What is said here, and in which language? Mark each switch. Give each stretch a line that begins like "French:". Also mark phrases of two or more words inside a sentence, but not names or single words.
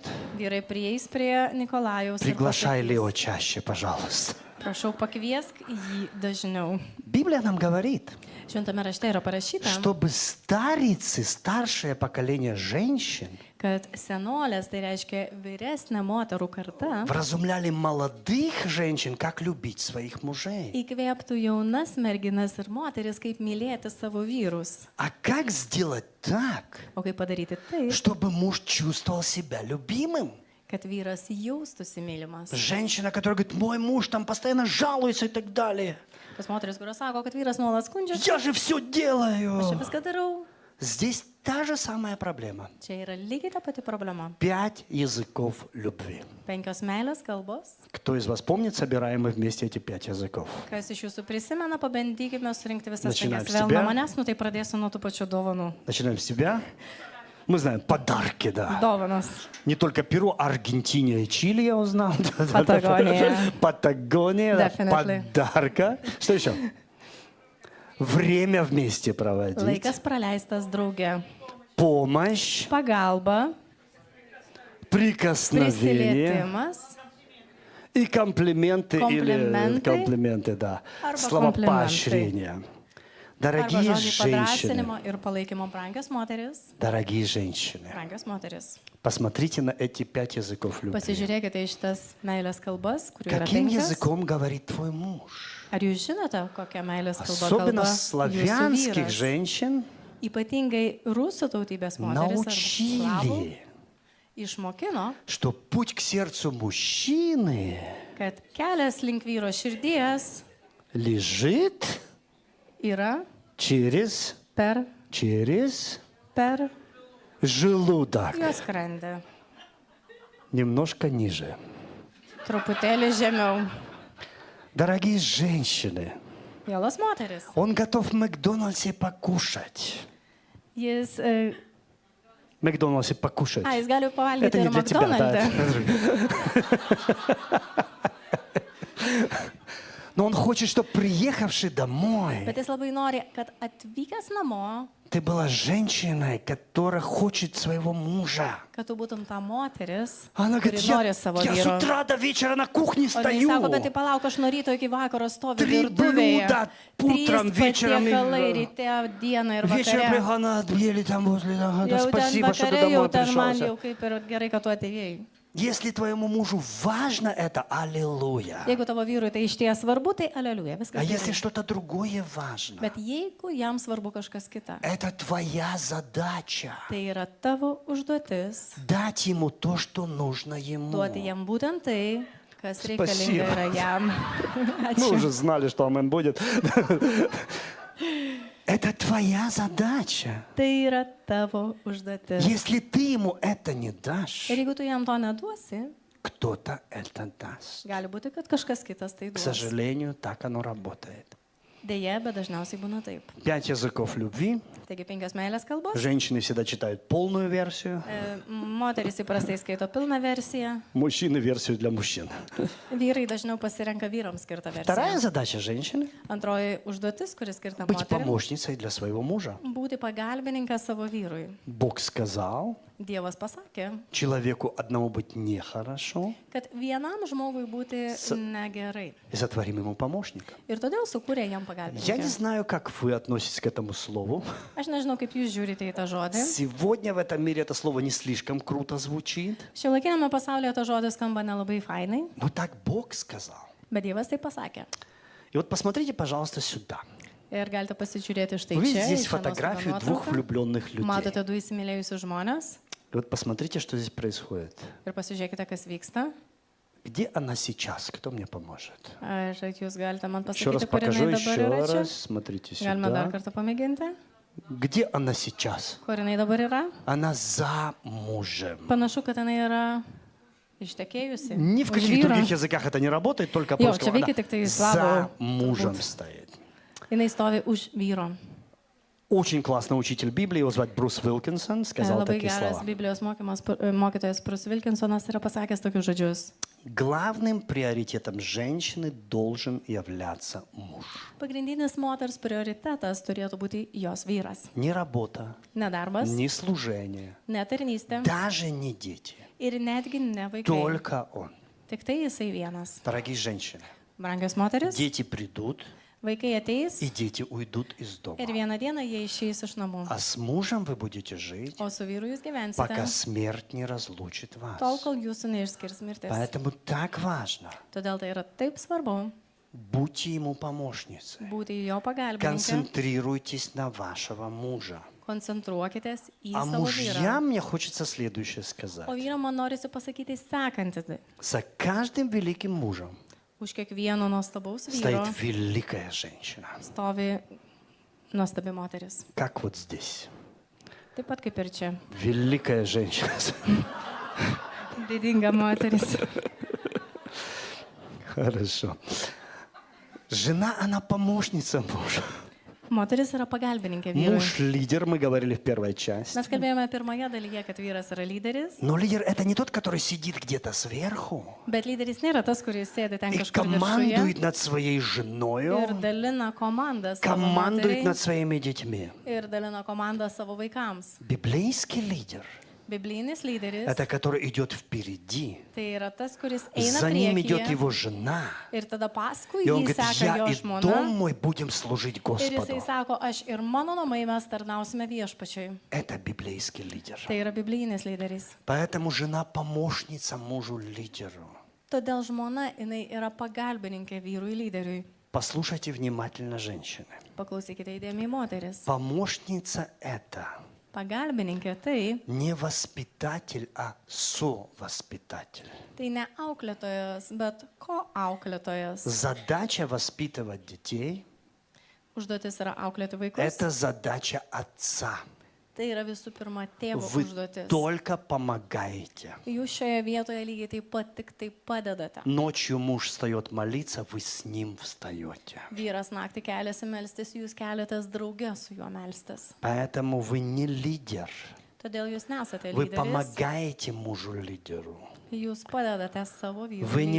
Lithuanian: vyrai prieis prie Nikolajaus ir
Russian: приглашай
Lithuanian: pasakys,
Russian: Лео чаще, пожалуйста.
Lithuanian: prašau pakviesk jį dažniau.
Russian: Библия нам говорит,
Lithuanian: Šventame rašte yra parašyta,
Russian: чтобы старицы, старшее поколение женщин
Lithuanian: kad senolės, tai reiškia vyresnė moterų karta,
Russian: вразумляли молодых женщин, как любить своих мужей.
Lithuanian: įkvėptų jaunas merginas ir moteris, kaip mylėti savo vyrus.
Russian: А как сделать так,
Lithuanian: O kaip padaryti taip,
Russian: чтобы муж чувствовал себя любимым?
Lithuanian: kad vyras jaustųsi mylimas.
Russian: Женщина, которая говорит, мой муж там постоянно жалуется и так далее.
Lithuanian: Tas moteris, kurios sako, kad vyras nuolat skundžiasi,
Russian: Я же все
Lithuanian: aš čia
Russian: делаю.
Lithuanian: viską darau.
Russian: Здесь та же самая проблема.
Lithuanian: Čia yra lygiai ta pati problema.
Russian: 5 языков любви.
Lithuanian: 5 meilės kalbos.
Russian: Кто из вас помнит, собираем мы вместе эти 5 языков?
Lithuanian: Kas iš jūsų prisimena, pabandykime surinkti visas
Russian: Начинаем 5. с
Lithuanian: Vėl
Russian: тебя.
Lithuanian: nuo manęs, tai pradėsiu nuo tų pačių dovanų.
Russian: Начинаем с тебя. Мы знаем, подарки, да.
Lithuanian: Dovanos.
Russian: Не только Перу, Аргентина и Чили я узнал. Патагония. Патагония, да, Definitely. подарка. Что еще? Время вместе проводить.
Lithuanian: Laikas praleistas drauge.
Russian: Помощь,
Lithuanian: Pagalba,
Russian: прикосновение
Lithuanian: prisilietimas
Russian: и комплименты или Комплименты. комплименты, да.
Lithuanian: Арба
Russian: Слова комплименты. поощрения.
Lithuanian: arba
Russian: Дорогие
Lithuanian: žodžiai
Russian: женщины,
Lithuanian: padrasinimo ir palaikymo brangios moteris.
Russian: дорогие женщины,
Lithuanian: Brangios moteris.
Russian: посмотрите на эти 5 языков любви.
Lithuanian: Pasižiūrėkite į šitas meilės kalbas, kurių yra
Russian: Каким 5. языком говорит твой муж?
Lithuanian: Ar jūs žinote, kokią meilės kalbą
Russian: Особенно
Lithuanian: kalba jūsų
Russian: славянских
Lithuanian: vyras?
Russian: женщин
Lithuanian: Ypatingai rusų tautybės moteris arba slavų
Russian: научили,
Lithuanian: išmokino,
Russian: что путь к сердцу мужчины
Lithuanian: kad kelias link vyro širdies
Russian: лежит
Lithuanian: yra
Russian: через
Lithuanian: per
Russian: желудок.
Lithuanian: jos skrandę.
Russian: Немножко ниже.
Lithuanian: Truputėlį žemiau.
Russian: Дорогие женщины,
Lithuanian: Mielas moteris.
Russian: он готов в Макдональдсе покушать.
Lithuanian: Jis,
Russian: В Макдональдсе покушать.
Lithuanian: jis gali
Russian: Это
Lithuanian: pavalgyti
Russian: не
Lithuanian: ir
Russian: для тебя, да.
Lithuanian: McDonald'e.
Russian: Но он хочет, чтобы приехавший домой,
Lithuanian: Bet jis labai nori, kad atvykęs namo
Russian: Ты была женщиной, которая хочет своего мужа.
Lithuanian: kad tu būtum ta moteris,
Russian: Она
Lithuanian: kuri
Russian: говорит,
Lithuanian: nori savo
Russian: я с
Lithuanian: vyro.
Russian: утра до вечера на кухне
Lithuanian: O jinai sako,
Russian: стою.
Lithuanian: bet tai palauk, aš nuo ryto iki vakaro stoviu 3 virtuvėje.
Russian: блюда утром,
Lithuanian: 3
Russian: вечером и
Lithuanian: patiekalai ryte, dieną ir
Russian: вечером
Lithuanian: vakare.
Russian: прихана отъели там возле. Да,
Lithuanian: Jau ten
Russian: спасибо, что ты
Lithuanian: vakare, jau
Russian: домой
Lithuanian: ten man
Russian: пришел.
Lithuanian: jau kaip ir gerai, kad tu atėjai.
Russian: Если твоему мужу важно это, аллилуйя.
Lithuanian: Jeigu tavo vyrui tai iš ties svarbu, tai aleliuja,
Russian: А
Lithuanian: viskas
Russian: если
Lithuanian: gerai.
Russian: что-то другое важно,
Lithuanian: Bet jeigu jam svarbu kažkas kita,
Russian: это твоя задача.
Lithuanian: tai yra tavo užduotis
Russian: Дать ему то, что нужно ему.
Lithuanian: duoti jam būtent tai, kas
Russian: Spasibo.
Lithuanian: reikalinga yra jam.
Russian: Мы
Lithuanian: Ačiū.
Russian: уже знали, что амен будет. Это твоя задача.
Lithuanian: Tai yra tavo užduotis.
Russian: Если ты ему это не дашь,
Lithuanian: Ir jeigu tu jam to neduosi,
Russian: кто-то это даст.
Lithuanian: gali būti, kad kažkas kitas tai
Russian: К
Lithuanian: duos.
Russian: сожалению, так оно работает.
Lithuanian: Deja, bet dažniausiai būna taip.
Russian: 5 языков любви.
Lithuanian: Taigi 5 meilės kalbos.
Russian: Женщины всегда читают полную версию,
Lithuanian: Moteris įprastai skaito pilną versiją,
Russian: мужчины версию для мужчин.
Lithuanian: vyrai dažniau pasirenka vyrams skirtą
Russian: Вторая
Lithuanian: versiją.
Russian: задача женщины
Lithuanian: Antroji užduotis, kuris skirta —
Russian: быть
Lithuanian: moteriams,
Russian: помощницей для своего мужа.
Lithuanian: būti pagalbininkas savo vyrui.
Russian: Бог сказал,
Lithuanian: Dievas pasakė,
Russian: человеку одному быть нехорошо,
Lithuanian: kad vienam žmogui būti negerai.
Russian: и сотворим ему помощника.
Lithuanian: Ir todėl sukūrė jam
Russian: Я не
Lithuanian: pagalbininką.
Russian: знаю, как вы относитесь к этому слову.
Lithuanian: Aš nežinau, kaip jūs žiūrite į tą žodį.
Russian: Сегодня в этом мире это слово не слишком круто звучит,
Lithuanian: Šiuolaikinėme pasaulyje tas žodis skamba nelabai fainai,
Russian: но так Бог сказал.
Lithuanian: bet Dievas tai pasakė.
Russian: И вот посмотрите, пожалуйста, сюда.
Lithuanian: Ir galite pasižiūrėti štai
Russian: Вы видите
Lithuanian: čia.
Russian: здесь
Lithuanian: į šią
Russian: фотографию
Lithuanian: nuostabią
Russian: двух
Lithuanian: nuotrauką.
Russian: влюбленных людей.
Lithuanian: Matote du įsimylėjusius žmonės
Russian: И вот посмотрите, что здесь происходит.
Lithuanian: ir pasižiūrėkite, kas vyksta.
Russian: Где она сейчас? Кто мне поможет?
Lithuanian: Ar jūs galite man
Russian: Еще раз
Lithuanian: pasakyti, kur
Russian: покажу,
Lithuanian: jinai dabar
Russian: еще
Lithuanian: yra čia?
Russian: раз. Смотрите
Lithuanian: Galime dar
Russian: сюда.
Lithuanian: kartą pamėginti.
Russian: Где она сейчас?
Lithuanian: Kur jinai dabar yra?
Russian: Она замужем.
Lithuanian: Panašu, kad jinai yra ištekėjusi.
Russian: Ни в
Lithuanian: už
Russian: каких
Lithuanian: vyrą.
Russian: других языках это не работает, только
Lithuanian: Jo,
Russian: по-русски.
Lithuanian: čia
Russian: Она
Lithuanian: veikia tik tai
Russian: за
Lithuanian: slavų.
Russian: мужем
Lithuanian: turbūt.
Russian: стоит.
Lithuanian: Jinai stovi už vyro.
Russian: Очень классный учитель Библии, его звать Брус Вилкинсон, сказал
Lithuanian: Labai
Russian: такие
Lithuanian: geras
Russian: слова.
Lithuanian: Biblijos mokytojas Prus Vilkinsonas yra pasakęs tokius žodžius.
Russian: Главным приоритетом женщины должен являться муж.
Lithuanian: Pagrindinis moters prioritetas turėtų būti jos vyras.
Russian: Не работа,
Lithuanian: Ne darbas,
Russian: не служение,
Lithuanian: ne tarnystė
Russian: даже не дети.
Lithuanian: ir netgi ne vaikai.
Russian: Только он.
Lithuanian: Tik tai jisai vienas.
Russian: Dорогие женщины,
Lithuanian: Brangios moteris,
Russian: дети придут,
Lithuanian: vaikai ateis
Russian: и дети уйдут из дома.
Lithuanian: ir vieną dieną jie išeis iš namų.
Russian: А с мужем вы будете жить,
Lithuanian: O su vyru jūs
Russian: пока
Lithuanian: gyvensite
Russian: смерть не разлучит вас.
Lithuanian: tol, kol jūsų neišskirs mirtis.
Russian: Поэтому так важно.
Lithuanian: Todėl tai yra taip svarbu
Russian: Будьте ему помощницей.
Lithuanian: būti jo pagalbininkė.
Russian: Концентрируйтесь на вашего мужа.
Lithuanian: Koncentruokitės į
Russian: А
Lithuanian: savo vyrą.
Russian: мужьям мне хочется следующее сказать.
Lithuanian: O vyram man norisi pasakyti sekantį.
Russian: За каждым великим мужем
Lithuanian: Už kiekvieno nuostabaus vyro
Russian: стоит великая женщина.
Lithuanian: stovi nuostabi moteris.
Russian: Как вот здесь.
Lithuanian: Taip pat kaip ir čia.
Russian: Великая женщина.
Lithuanian: Didinga moteris.
Russian: Хорошо. Жена, она помощница мужа.
Lithuanian: Moteris yra pagalbininkė vyrui.
Russian: Муж лидер, мы говорили в первой части.
Lithuanian: Mes kalbėjome pirmoje dalyje, kad vyras yra lyderis,
Russian: Но лидер это не тот, который сидит где-то сверху
Lithuanian: bet lyderis nėra tas, kuris sėdi ten
Russian: и
Lithuanian: kažkur viršuje
Russian: командует над своей
Lithuanian: ir
Russian: женой,
Lithuanian: dalina komandą savo
Russian: командует
Lithuanian: moteriai
Russian: над своими детьми.
Lithuanian: ir dalina komandą savo vaikams.
Russian: Библейский лидер
Lithuanian: Biblinis lyderis
Russian: это который идет впереди.
Lithuanian: tai yra tas, kuris eina
Russian: За ним идет
Lithuanian: priekyje
Russian: его жена.
Lithuanian: ir tada paskui
Russian: И он
Lithuanian: jį
Russian: говорит,
Lithuanian: seka
Russian: я
Lithuanian: jo
Russian: и
Lithuanian: žmona.
Russian: дом мой будем служить
Lithuanian: Ir
Russian: Господу.
Lithuanian: jisai sako, aš ir mano namai mes tarnausime viešpačiui.
Russian: Это библейский лидер.
Lithuanian: Tai yra biblinis lyderis.
Russian: Поэтому жена помощница мужу-лидеру.
Lithuanian: Todėl žmona, jinai yra pagalbininkė vyrui lyderiui.
Russian: Послушайте внимательно, женщины.
Lithuanian: Paklausykite įdėmiai moteris.
Russian: Помощница это
Lithuanian: Pagalbininkė tai,
Russian: не воспитатель, а совоспитатель.
Lithuanian: tai ne auklėtojas, bet ko auklėtojas.
Russian: Задача воспитывать детей
Lithuanian: Užduotis yra auklėti – vaikus.
Russian: это задача отца.
Lithuanian: Tai yra visų pirma tėvo
Russian: Вы
Lithuanian: užduotis.
Russian: только помогаете.
Lithuanian: Jūs šioje vietoje lygiai taip pat tik tai padedate.
Russian: Ночью муж встает молиться, вы с ним встаете.
Lithuanian: Vyras naktį keliasi melstis, jūs keliatės draugė su juo melstis.
Russian: Поэтому вы не лидер,
Lithuanian: Todėl jūs nesate
Russian: Вы
Lithuanian: lyderis,
Russian: помогаете мужу-лидеру.
Lithuanian: jūs padedate savo vyrui.
Russian: Вы не